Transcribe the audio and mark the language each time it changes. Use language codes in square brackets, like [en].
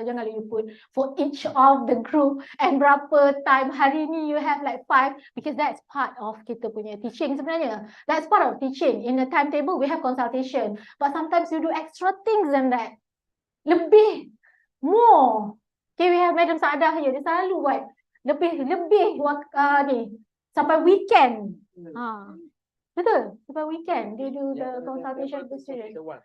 [ms] Janganlah [en] you put for each of the group and [ms] berapa [en] time. [ms] Hari ni [en] you have like 5, because that's part of [ms] kita punya [en] teaching sebenarnya. That's part of teaching. In the timetable, we have consultation. But sometimes you do extra things than that. [ms] Lebih. [en] More. Okay, we have Madam Saadah here. [ms] Dia selalu buat lebih ni. Sampai weekend. Betul? Sampai weekend. Dia [en] do the consultation to students.